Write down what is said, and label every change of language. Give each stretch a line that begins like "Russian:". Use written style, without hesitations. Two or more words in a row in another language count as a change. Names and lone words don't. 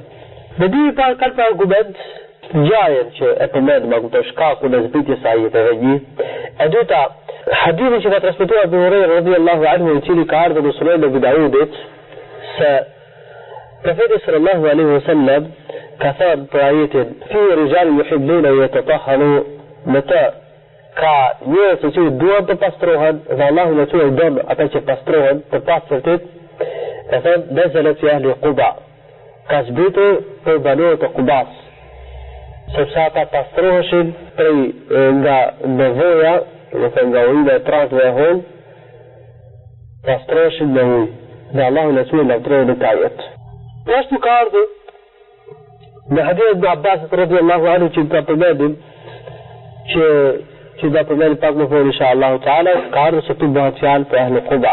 Albanian: Mendimi i parë ka për argument ngjarjen që e përmend më kuptoj shkakun e zbritjes së ajeteve një. E dyta, hadithi që ka transmetuar Abu Huraira
Arabic: رضي الله عنه,
Albanian: i cili ka ardhur në Sunen e Abi Daudit, se Profeti
Arabic: صلى الله عليه وسلم
Albanian: ka thënë për ajetin
Arabic: في رجال يحبون يتطهروا,
Albanian: në të ka njerëz që duan të pastrohen dhe Allahu në tyre don ata që pastrohen të pastërtit. Ka thënë
Arabic: نزلت في أهل قباء,
Albanian: ka zbritur për banorët e Qubas, sepse ata pastroheshin nga nevoja, nga ujë e trashëve e hol, pastroheshin me ujë, dhe Allahu në tyre lavdroi në ajet. Ashtu ka ardhur në hadith e Abbasit
Arabic: رضي الله عنه
Albanian: që ta përmendim, që da përmendim pak më vonë
Arabic: إن شاء الله تعالى,
Albanian: ka ardhur se tu bëhet fjalë për
Arabic: أهل قباء.